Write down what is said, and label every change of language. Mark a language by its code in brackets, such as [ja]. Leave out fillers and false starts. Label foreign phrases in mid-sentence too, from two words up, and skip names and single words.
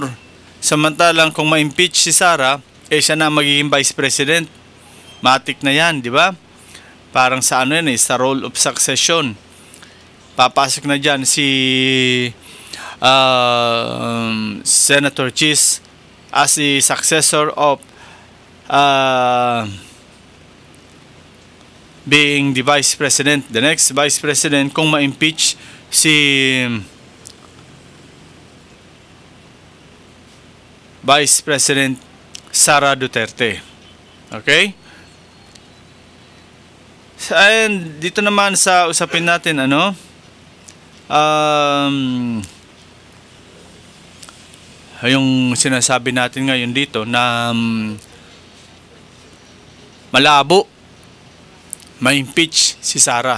[tl] Samantalang kung ma-impeach si Sara, siya na magiging [en] Vice President. [tl] Matik na yan, di ba? Parang sa sa [en] role of succession. [tl] Papasok na dyan si Senator Chis [en] as the successor of being the Vice President. The next Vice President [tl] kung ma-impeach si Vice President Sara Duterte. Okay? And dito naman sa usapin natin, yung sinasabi natin ngayon dito na malabo ma-impeach si Sara.